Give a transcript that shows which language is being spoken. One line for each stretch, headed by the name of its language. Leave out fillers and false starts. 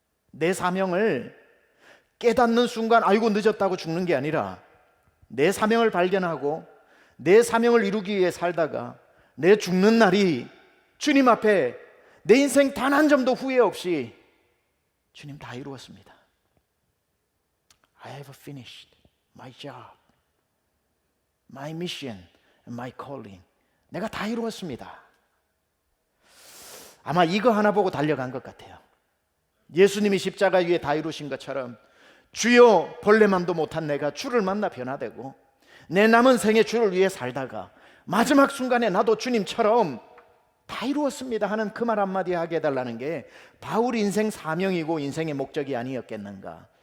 Korean: 내 사명을 깨닫는 순간 아이고 늦었다고 죽는 게 아니라, 내 사명을 발견하고 내 사명을 이루기 위해 살다가 내 죽는 날이 주님 앞에 내 인생 단 한 점도 후회 없이 주님 다 이루었습니다.
English: I have finished my job, my mission, and my calling.
Korean: 내가 다 이루었습니다. 아마 이거 하나 보고 달려간 것 같아요. 예수님이 십자가 위에 다 이루신 것처럼 주여 본래맘도 못한 내가 주를 만나 변화되고 내 남은 생에 주를 위해 살다가 마지막 순간에 나도 주님처럼 다 이루었습니다 하는 그 말 한마디 하게 해달라는 게 바울 인생 사명이고 인생의 목적이 아니었겠는가.